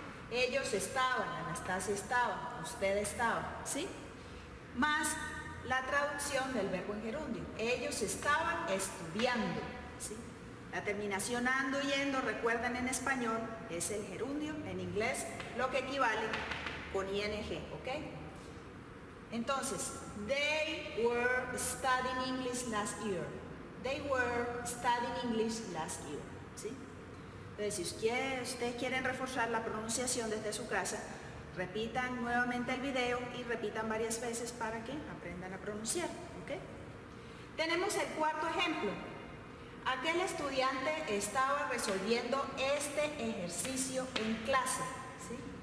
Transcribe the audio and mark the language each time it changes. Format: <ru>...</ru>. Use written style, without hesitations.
<es>Ellos estaban, Anastasia estaba, usted estaba, ¿sí? Más la traducción del verbo en gerundio. Ellos estaban estudiando, ¿sí? La terminación ando, yendo, recuerden en español, es el gerundio, en inglés, lo que equivale con ing, ¿ok? Entonces,</es> <en>they were studying English last year. They were studying English last year,</en> <es>¿sí? Entonces, si ustedes quieren reforzar la pronunciación desde su casa, repitan nuevamente el video y repitan varias veces para que aprendan a pronunciar, ¿ok? Tenemos el cuarto ejemplo. Aquel estudiante estaba resolviendo este ejercicio en clase, ¿sí?</es>